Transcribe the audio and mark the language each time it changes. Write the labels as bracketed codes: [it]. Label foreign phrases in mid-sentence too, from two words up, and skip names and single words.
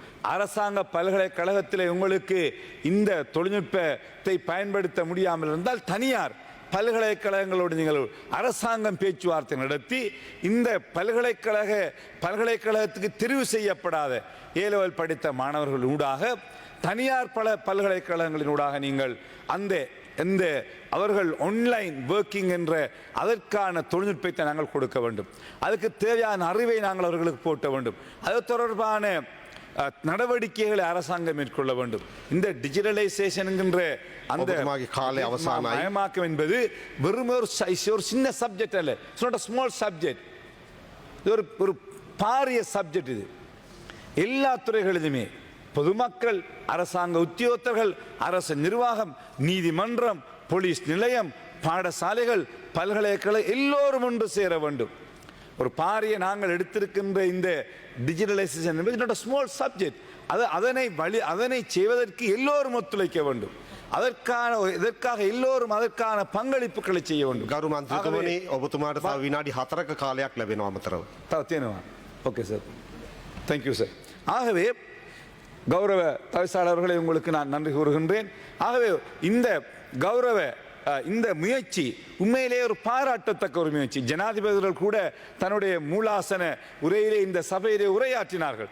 [ta] அரசாங்க பல்கலைக்கழகத்தில் உங்களுக்கு இந்த தொழில்நுட்பத்தை பயன்படுத்த முடியாமல் இருந்தால் தனியார் பல்கலைக்கழகங்களோடு நீங்கள் அரசாங்கம் பேச்சுவார்த்தை நடத்தி இந்த பல்கலைக்கழகத்துக்கு தெரிவு செய்யப்படாத ஏலெவல் படித்த மாணவர்கள் ஊடாக தனியார் பல்கலைக்கழகங்களினூடாக நீங்கள் அந்த அவர்கள் [en] online working [ta] என்ற அதற்கான தொழில்நுட்பத்தை நாங்கள் கொடுக்க வேண்டும். அதுக்கு தேவையான அறிவை நாங்கள் அவர்களுக்கு போட்ட வேண்டும். அது தொடர்பான நடவடிக்கைகளை அரசாங்கம் மேற்கொள்ள வேண்டும். இந்த டிஜிட்டலைசேஷன் என்கின்ற அந்த மயமாக்கம் என்பது வெறும் ஒரு சின்ன சப்ஜெக்ட் அல்ல. [en] it's not a small subject. [ta] இது ஒரு பாரிய சப்ஜெக்ட். இது எல்லா துறைகளிலுமே பொதுமக்கள், அரசாங்க உத்தியோகத்தர்கள், அரசு நிர்வாகம், நீதிமன்றம், போலீஸ் நிலையம், பாடசாலைகள், பல்கலைக்கழகம் எல்லோரும் ஒன்று சேர வேண்டும். ஒரு பாரிய நாங்கள் எடுத்திருக்கின்ற இந்த டிஜிட்டலைசேஷன் என்பது [en] not a small subject. [ta] அதனை செய்வதற்கு எல்லோரும் ஒத்துழைக்க வேண்டும். இதற்காக எல்லோரும் அதற்கான பங்களிப்புகளை செய்ய வேண்டும். [si] ගරු මන්ත්‍රතුමනි ඔබතුමාට තව විනාඩි 4ක කාලයක් ලැබෙනවා අමතරව. [en] தேனுவா okay sir, thank you sir. [ta] ஆகவே கௌரவ தவிசாளர்களை உங்களுக்கு நான் நன்றி கூறுகின்றேன். ஆகவே இந்த முயற்சி உண்மையிலே ஒரு பாராட்டத்தக்க ஒரு முயற்சி. ஜனாதிபதிகள் கூட தன்னுடைய மூலாசன உரையிலே இந்த சபையிலே உரையாற்றினார்கள்.